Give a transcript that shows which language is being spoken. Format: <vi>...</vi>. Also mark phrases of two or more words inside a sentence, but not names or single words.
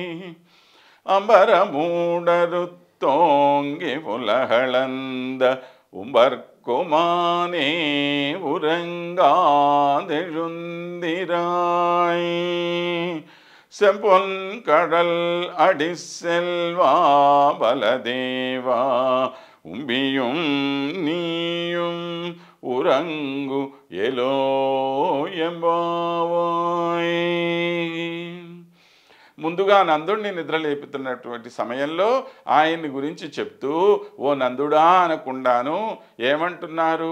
<ta>அம்பரமூடருத்தோங்கி புலகளந்த உம்பர்குமானே உறங்காதெழுந்திராய் செம்பொன் கடல் அடிசெல்வா பலதேவா உம்பியும் நீயும் உறங்கு எலோ எம்பாவாய்.</ta> <te>ముందుగా నందుడిని నిద్రలేపుతున్నటువంటి సమయంలో ఆయన్ని గురించి చెప్తూ ఓ నందుడా అనకుండాను ఏమంటున్నారు?</te>